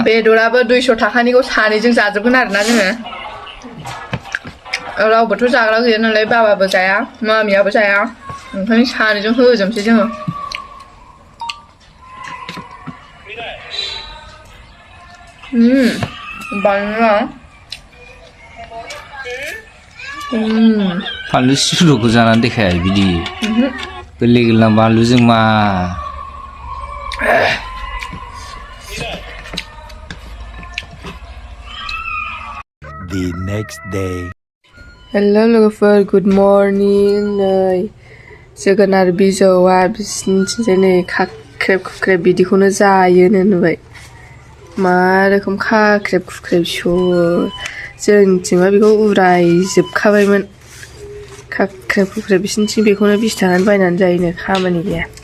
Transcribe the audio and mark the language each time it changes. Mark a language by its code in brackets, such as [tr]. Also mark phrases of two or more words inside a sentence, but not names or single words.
[brx] बेदराबो 200 थाखानिखौ सानैजों जाजोबगोन आरोना जोङो रावबोथ' जाग्रा गैया नालाय बाबाबो जाया मामियाबो जाया ओंखायनो सानैजों होजोबसै जोङो बानलुआ फानलु सिब्रुखौ जानानै देखाय बिदि गोरलै गोरलाम बानलुजों मा [en] The next day. [brx] हेल' लोगोफोर [en] good morning [brx] नै जोगोनार बिजौआ बिसिनिथिंजाय नै खाख्रेब खुख्रेब बिदिखौनो जायोनो नुबाय मा रोखोम खाख्रेब खुख्रेब सुर जोंनिथिंबा बेखौ उरायजोबखाबायमोन खाख्रेब खुख्रेब बिसिनिथिं बेखौनो 20 थाखानि बायनानै जायोनो खामानि गैया